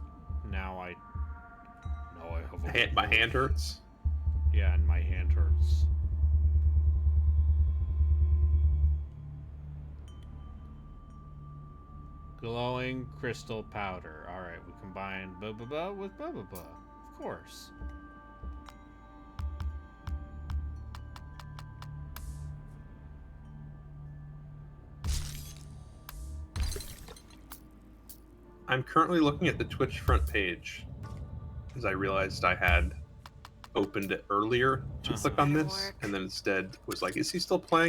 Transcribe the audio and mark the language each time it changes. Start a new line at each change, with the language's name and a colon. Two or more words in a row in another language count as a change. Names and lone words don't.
English: Now I have a... My hand hurts. Yeah, and my hand hurts. Glowing crystal powder. Alright, we combine ba-ba-ba with ba-ba-ba. Of course. I'm currently looking at the Twitch front page because I realized I had opened it earlier to click on this and then instead was like, is he still playing?